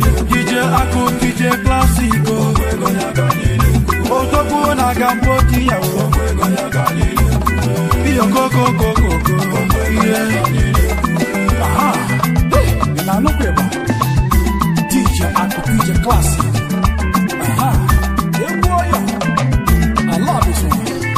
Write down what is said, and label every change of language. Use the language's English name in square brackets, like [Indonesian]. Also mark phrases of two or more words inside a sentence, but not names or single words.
[Igbo] D J Akụ, D J Classic o. Odogwu na Cambodia o. Iyo ko, ko, ko, ko, ko. Ihe. Aha. Hey, ị na-anụkwa ịgba? D J Akụ, D J Classic. Aha. Egwu ọyọ. [English] I love this one.